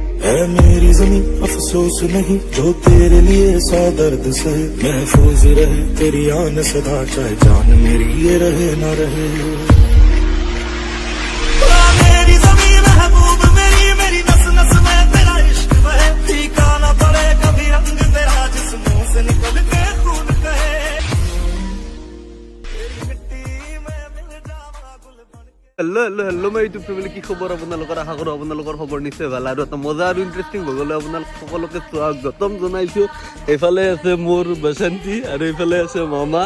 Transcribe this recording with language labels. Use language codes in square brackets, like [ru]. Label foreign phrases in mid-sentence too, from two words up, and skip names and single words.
[hi] है मेरी जमीन अफसोस नहीं जो तेरे लिए 100 दर्द से महफूज रहे तेरी आन सदा चाहे जान मेरी ये रहे ना रहे मेरी जमीन महबूब मेरी नस नस में तेरा इश्क बहे फीका ना पड़े कभी रंग तेरा जिस्मों से निकल के खून कहे [as] হেল্ল' মই ইউটিউব ফেমিলি কি খবৰ আপোনালোকৰ আশা কৰোঁ আপোনালোকৰ খবৰ নিশ্চয় ভাল আৰু এটা মজা আৰু ইণ্টাৰেষ্টিং ভগলৈ আপোনালোক সকলোকে স্বাগতম জনাইছোঁ। এইফালে আছে মোৰ বসন্তী আৰু এইফালে আছে মামা।